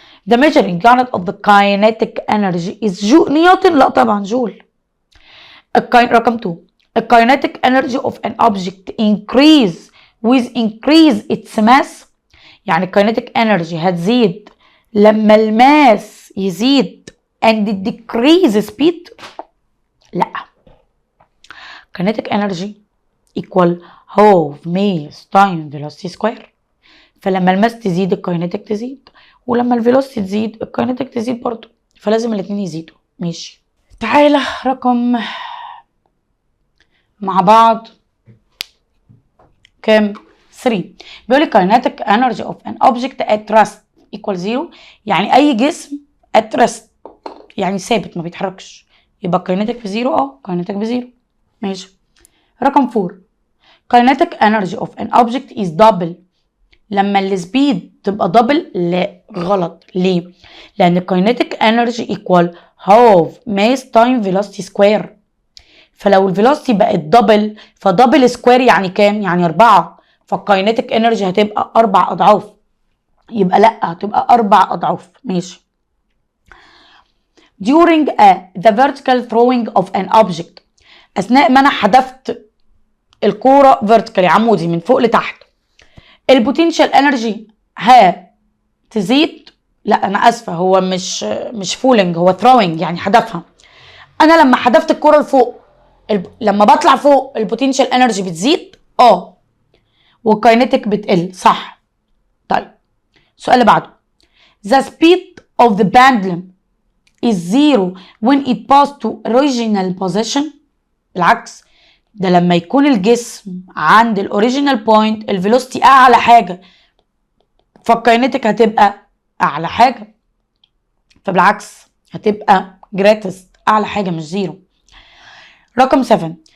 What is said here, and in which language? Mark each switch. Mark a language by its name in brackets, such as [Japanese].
[English] The measuring unit of the kinetic energy is joule. [Arabic] نيوتن؟ لا طبعا جول. [English] رقم 2 الكاينيتيك energy of an object increase with increase its mass. [Arabic] يعني الكاينيتيك انرجي هتزيد لما الماس يزيد [English] and decrease speed. لا. kinetic energy equal half mass time velocity square. [Arabic] فلما الماس تزيد الكاينيتيك تزيد، ولما الفيلوسيتي تزيد الكاينيتيك تزيد برضو، فلازم الاتنين يزيدوا. ماشي. تعالى رقم مع بعض كام؟ 3. بيقول لي [English] kinetic energy of an object at rest equal 0. [Arabic] يعني اي جسم [English] at rest [Arabic] يعني ثابت ما بيتحركش يبقى الكاينيتيك بزيرو. كاينيتيك بزيرو. ماشي. رقم 4 [English] kinetic energy of an object is double. [Arabic] لما السبيد تبقى دبل لا غلط. ليه؟ لان الكاينيتيك انرجي [English] equal half mass time velocity square. [Arabic] فلو الفيلوسيتي بقت دبل فدبل سكوير يعني كام؟ يعني 4، فالكاينيتيك انرجي هتبقى 4 اضعاف، يبقى لا هتبقى 4 اضعاف. ماشي. [English] during the vertical throwing of an object [Arabic] اثناء ما انا حدفت الكوره vertically عمودي من فوق لتحت البوتنشال انرجي تزيد. لا انا اسفه هو مش فولنج هو throwing يعني حدفها. انا لما حدفت الكوره لفوق لما بطلع فوق البوتنشال انرجي بتزيد والكاينيتيك بتقل. صح. طيب السؤال اللي بعده [English] the speed of the pendulum is zero when it passed to original position. [Arabic] بالعكس ده لما يكون الجسم عند الاوريجينال بوينت الفيلوسيتي اعلى حاجه فالكاينيتيك هتبقى اعلى حاجه، فبالعكس هتبقى greatest اعلى حاجه مش زيرو. رقم 7